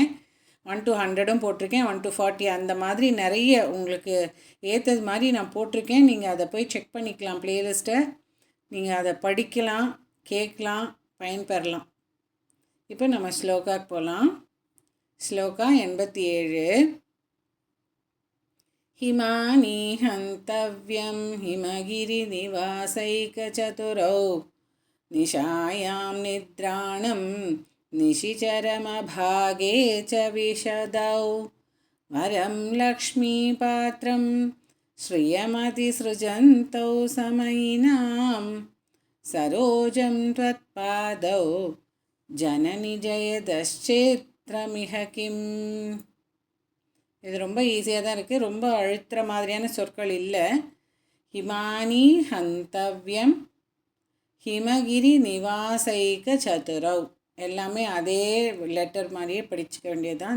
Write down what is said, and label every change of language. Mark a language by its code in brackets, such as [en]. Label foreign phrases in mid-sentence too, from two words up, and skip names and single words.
[ta] 1 to 100 போட்டிருக்கேன், 1 to 40 அந்த மாதிரி நிறைய உங்களுக்கு ஏற்றது மாதிரி நான் போட்டிருக்கேன். நீங்கள் அதை போய் செக் பண்ணிக்கலாம். ப்ளேலிஸ்ட்டை நீங்கள் அதை படிக்கலாம், கேட்கலாம், பயன்பெறலாம். இப்போ நம்ம ஸ்லோகாக்கு போகலாம். ஸ்லோகா 87. [sa] हिमानि हन्तव्यं हिमगिरिनिवासैकचतुरौ निशायां निद्राणं निशिचरमभागे च विशदौ वरं लक्ष्मीपात्रं श्रियमतिसृजन्तौ समयिनां सरोजं त्वत्पादौ जननि जयदश्चेत्रमिह किम्. [ta] இது ரொம்ப ஈஸியாக தான் இருக்குது. ரொம்ப அழுத்துற மாதிரியான சொற்கள் இல்லை. [sa] हिमानी हन्तव्यं हिमगिरि निवासैक चतुरौ [ta] எல்லாமே அதே லெட்டர் மாதிரியே படிச்சுக்க வேண்டியது தான்.